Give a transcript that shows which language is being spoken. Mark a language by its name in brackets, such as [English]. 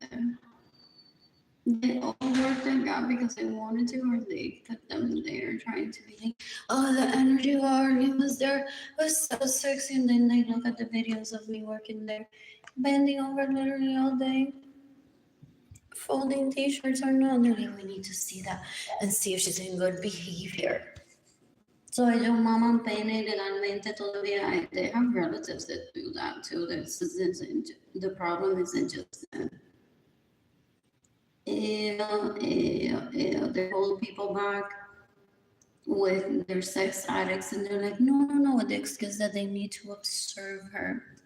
[English] And they all worked their job because they wanted to, or they put them there trying to be like, oh, the energy war, he was there, it was so sexy. And then they look at the videos of me working there, bending over literally all day, folding t-shirts or not. And they're like, we need to see that and see if she's in good behavior. [Spanish] So ellos maman pene legalmente todavía. [English] They have relatives that do that too. The problem isn't just them. They hold people back with their sex addicts, and they're like, no, with the excuse that they need to observe her.